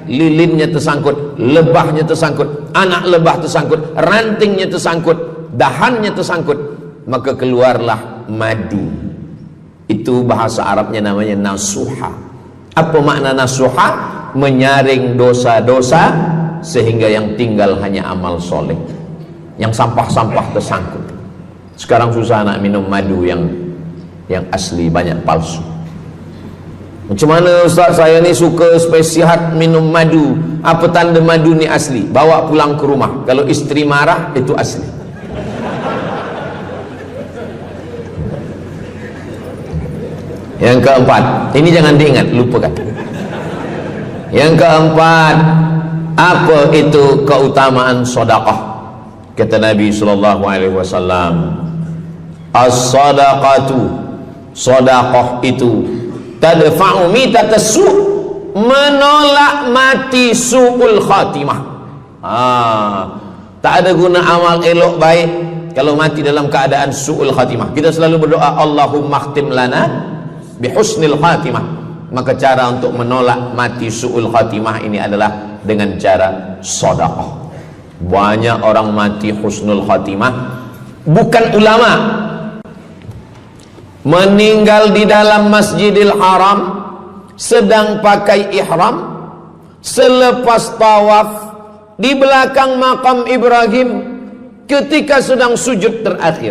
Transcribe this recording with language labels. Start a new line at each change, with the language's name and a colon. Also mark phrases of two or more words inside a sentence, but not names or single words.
Malay: Lilinnya tersangkut, lebahnya tersangkut, anak lebah tersangkut, rantingnya tersangkut, dahannya tersangkut, maka keluarlah madu. Itu bahasa Arabnya namanya nasuha. Apa makna nasuha? Menyaring dosa-dosa sehingga yang tinggal hanya amal soleh. Yang sampah-sampah tersangkut. Sekarang susah nak minum madu yang asli, banyak palsu. Macam mana Ustaz, saya ni suka spesihat minum madu. Apa tanda madu ni asli? Bawa pulang ke rumah. Kalau istri marah, itu asli. Yang keempat, ini jangan diingat, lupakan. Yang keempat, apa itu keutamaan sedekah? Kata Nabi
Arabic: صلى الله عليه وسلم الصدقة,
Malay: sedekah itu
Arabic: تدفع ميتة السوء',
Malay: menolak mati
Arabic: سوء الخاتمة.
Malay: Tak ada guna amal elok baik kalau mati dalam keadaan
Arabic: سوء الخاتمة.
Malay: Kita selalu berdoa,
Arabic: اللهم اختم لنا بحسن الخاتمة.
Malay: Maka cara untuk menolak mati
Arabic: سوء الخاتمة
Malay: ini adalah dengan cara sedekah. Banyak orang mati
Arabic: حسن الخاتمة,
Malay: bukan ulama, meninggal di dalam Masjidil Haram sedang pakai ihram, selepas tawaf di belakang makam Ibrahim ketika sedang sujud terakhir.